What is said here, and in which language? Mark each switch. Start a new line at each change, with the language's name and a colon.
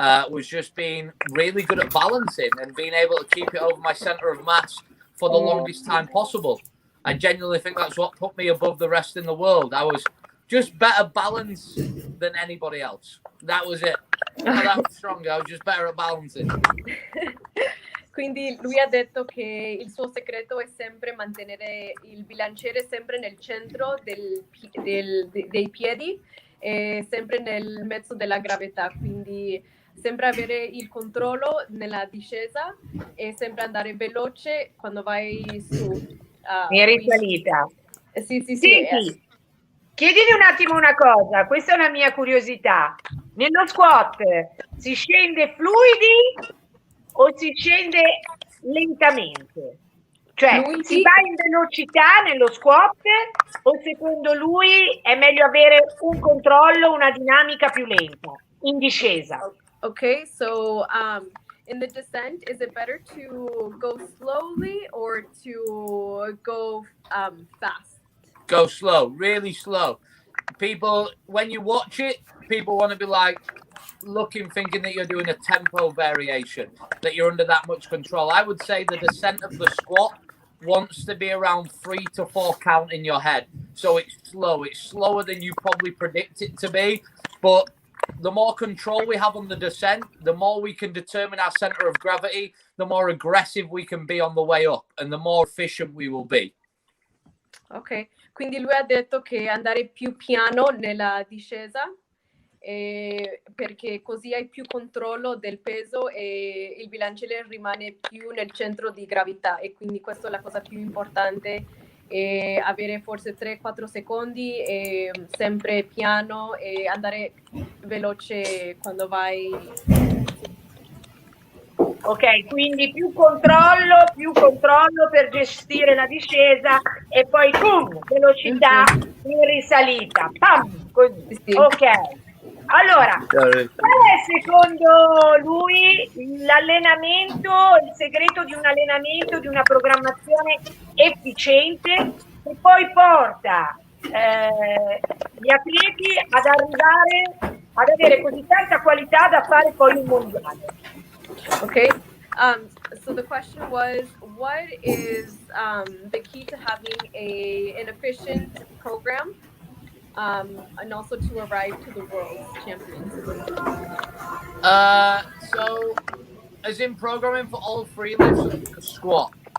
English: was just being really good at balancing and being able to keep it over my center of mass for the longest time possible. I genuinely think that's what put me above the rest in the world. I was just better balanced than anybody else. That was it. Not that much stronger, I was just better at balancing.
Italian: Quindi lui ha detto che il suo segreto è sempre mantenere il bilanciere sempre nel centro dei piedi e sempre nel mezzo della gravità, quindi sempre avere il controllo nella discesa e sempre andare veloce quando vai su. In risalita. Sì. Senti, chiedimi un attimo una cosa, questa è una mia curiosità. Nello squat si scende fluidi o si scende lentamente? Cioè, si va in velocità nello squat o secondo lui è meglio avere un controllo, una dinamica più lenta in discesa?
English: Okay, so in the descent, is it better to go slowly or to go fast? Go slow, really slow. People, when you watch it, people want to be like looking, thinking that you're doing a tempo variation, that you're under that much control. I would say the descent of the squat wants to be around 3 to 4 count in your head. So it's slow. It's slower than you probably predict it to be. But the more control we have on the descent, the more we can determine our center of gravity, the more aggressive we can be on the way up and the more efficient we will be.
Italian: Ok, quindi lui ha detto che andare più piano nella discesa perché così hai più controllo del peso e il bilanciere rimane più nel centro di gravità e quindi questa è la cosa più importante, avere forse 3-4 secondi e sempre piano e andare veloce quando vai. Ok, quindi più controllo per gestire la discesa e poi boom, velocità in risalita. Pam, così. Sì. Ok. Allora, qual è secondo lui l'allenamento, il segreto di un allenamento, di una programmazione efficiente che poi porta gli atleti ad arrivare ad avere così tanta qualità da fare poi un mondiale?
English: Okay. So the question was, what is the key to having an efficient program and also to arrive to the World Championships? So, as in programming for all free lifts or just squat?